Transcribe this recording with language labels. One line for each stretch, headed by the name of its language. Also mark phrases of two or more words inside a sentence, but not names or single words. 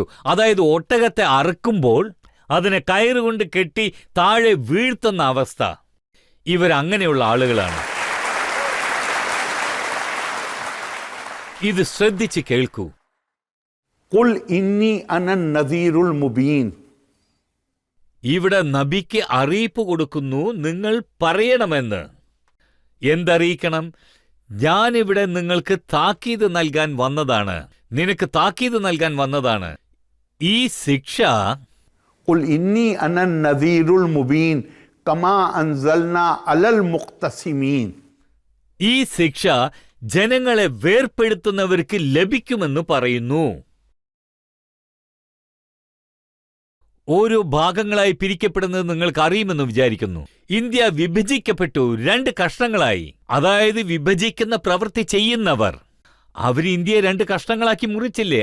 Malayalam: അതായത് ഒട്ടകത്തെ അറുക്കുമ്പോൾ അതിനെ കയറുകൊണ്ട് കെട്ടി താഴെ വീഴ്ത്തുന്ന അവസ്ഥ. ഇവരങ്ങനെയുള്ള ആളുകളാണ്. ഇത് ശ്രദ്ധിച്ച് കേൾക്കൂ.
Arabic: قل إني أنا النذير المبين.
Malayalam: ഇവിടെ നബിക്ക് അറിയിപ്പ് കൊടുക്കുന്നു, നിങ്ങൾ പറയണമെന്ന്. എന്തറിയിക്കണം? ഞാനിവിടെ നിങ്ങൾക്ക് താക്കീത് നൽകാൻ വന്നതാണ്, നിനക്ക് താക്കീത് നൽകാൻ വന്നതാണ്. ഈ ശിക്ഷ
Arabic: قل إني أنا النذير المبين كما أنزلنا على المقتسمين.
Malayalam: ഈ ശിക്ഷ ജനങ്ങളെ വേർപ്പെടുത്തുന്നവർക്ക് ലഭിക്കുമെന്ന് പറയുന്നു. ഓരോ ഭാഗങ്ങളായി പിരിക്കപ്പെടുന്നത് നിങ്ങൾക്ക് അറിയുമെന്ന് വിചാരിക്കുന്നു. ഇന്ത്യ വിഭജിക്കപ്പെട്ടു 2 കഷ്ണങ്ങളായി. അതായത് വിഭജിക്കുന്ന പ്രവൃത്തി ചെയ്യുന്നവർ അവർ ഇന്ത്യയെ 2 കഷ്ണങ്ങളാക്കി മുറിച്ചില്ലേ?